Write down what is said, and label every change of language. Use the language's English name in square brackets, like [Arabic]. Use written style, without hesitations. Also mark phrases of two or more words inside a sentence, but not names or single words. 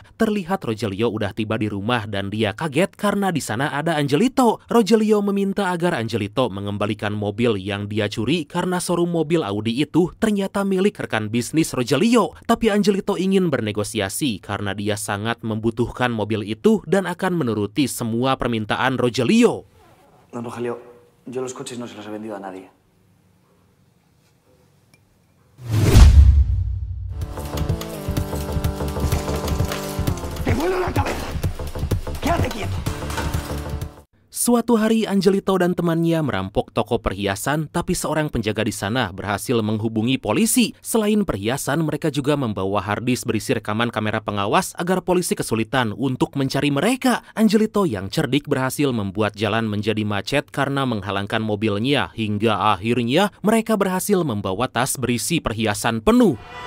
[Indonesian] Terlihat Rogelio udah tiba di rumah dan dia kaget karena di sana ada Angelito. Rogelio meminta agar Angelito mengembalikan mobil yang dia curi karena showroom mobil Audi itu ternyata milik rekan bisnis Rogelio. Tapi Angelito ingin bernegosiasi karena dia sangat membutuhkan mobil itu dan akan menuruti semua permintaan Rogelio. [Spanish] Don Rogelio, yo los coches no se los he vendido a nadie. ¡Te vuelo la cabeza! ¡Quédate quieto! [Indonesian] Suatu hari Angelito dan temannya merampok toko perhiasan, tapi seorang penjaga di sana berhasil menghubungi polisi. Selain perhiasan, mereka juga membawa harddisk berisi rekaman kamera pengawas agar polisi kesulitan untuk mencari mereka. Angelito yang cerdik berhasil membuat jalan menjadi macet karena menghalangkan mobilnya, hingga akhirnya mereka berhasil membawa tas berisi perhiasan penuh.